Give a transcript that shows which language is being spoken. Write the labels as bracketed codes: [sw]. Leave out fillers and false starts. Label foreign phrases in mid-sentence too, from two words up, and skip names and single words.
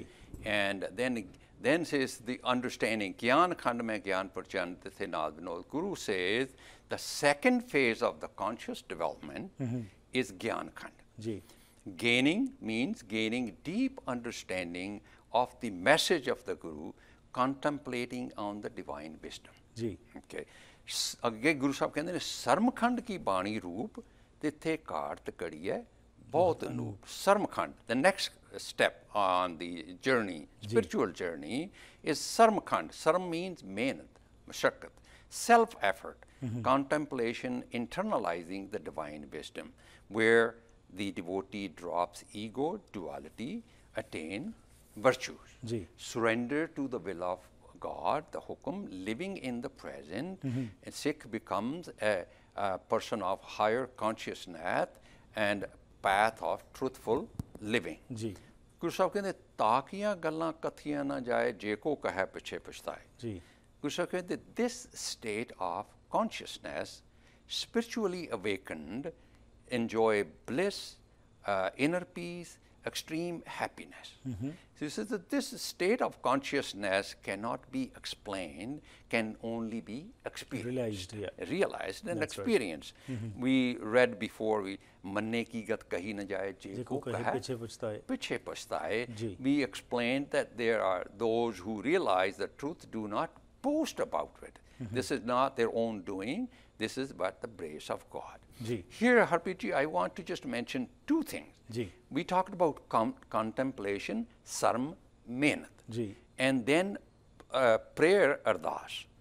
[en] And then says the understanding, [pa] ਗਿਆਨ ਖੰਡ ਮਹਿ ਗਿਆਨੁ ਪਰਚੰਡੁ ਤਿਥੈ ਨਾਦ ਬਿਨੋਦ. [en] Guru says the second phase of the conscious development is Gyan Khand. Ji. Gaining means gaining deep understanding of the message of the Guru, contemplating on the divine wisdom. Ji. Okay. [pa] ਅੱਗੇ ਗੁਰੂ ਸਾਹਿਬ ਕਹਿੰਦੇ ਨੇ ਸਰਮਖੰਡ ਕੀ ਬਾਣੀ ਰੂਪ ਤਿੱਥੇ ਘਾਟ ਕੜੀਐ ਬਹੁਤ ਅਨੂਪ. ਸਰਮਖੰਡ, [en] the next step on the journey, spiritual journey, is sarmkhand. Sarm means [pa] ਮਿਹਨਤ, ਮੁਸ਼ੱਕਤ, [en] self effort, contemplation, internalizing the divine wisdom, where the devotee drops ego, duality, attain virtues, surrender to the will of God, the hukum, living in the present, and Sikh becomes a person of higher consciousness and path of truthful living. Ji. [pa] Guru Sahib ਕਹਿੰਦੇ ਤਾਕੀਆਂ ਗੱਲਾਂ ਕਥੀਆਂ ਨਾ ਜਾਏ ਜੇ ਕੋ ਕਹੇ ਪਿਛੇ ਪਛਤਾਏ. Ji. [en] Guru Sahib ਕਹਿੰਦੇ this state of consciousness, spiritually awakened, enjoy bliss, inner peace, extreme happiness. So he says that this state of consciousness cannot be explained, can only be experienced. Realized and That's experienced. We read before, [pa] ਮੰਨੇ ਕੀ ਗਤਿ ਕਹੀ ਨ ਜਾਇ ਜੇ ਕੋ ਕਹੈ ਪਿਛੈ ਪਛੁਤਾਇ. [en] We explained that there are those who realize the truth, do not boast about it. This is not their own doing. This is but the grace of God. Here, Harpreet ji, I want to just mention two things. We talked about contemplation, [pa] ਸਰਮ, ਮਿਹਨਤ, [en] and then prayer, ardas.